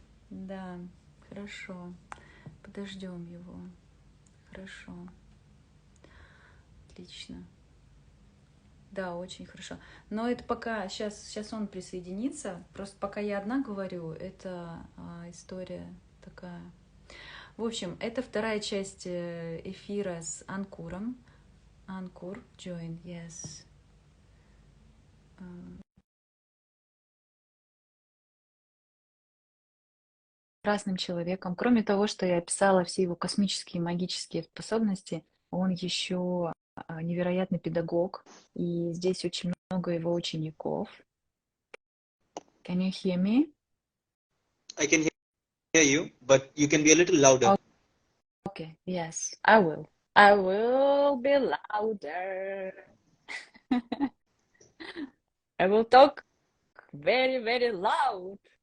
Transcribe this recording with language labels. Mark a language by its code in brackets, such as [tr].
[ru] Да, хорошо. Подождем его. Хорошо. Отлично. Да, очень хорошо. Но это пока, сейчас он присоединится. Просто пока я одна говорю, это история такая. В общем, это вторая часть эфира с Анкуром. [en] Анкур, join, yes. [ru] Прекрасным человеком. Кроме того, что я описала все его космические магические способности, он еще невероятный педагог, и здесь очень много его учеников. [en] Can you hear me? I can hear you, but you can be a little louder. Okay, yes, I will. I will be louder. I will talk very, very loud.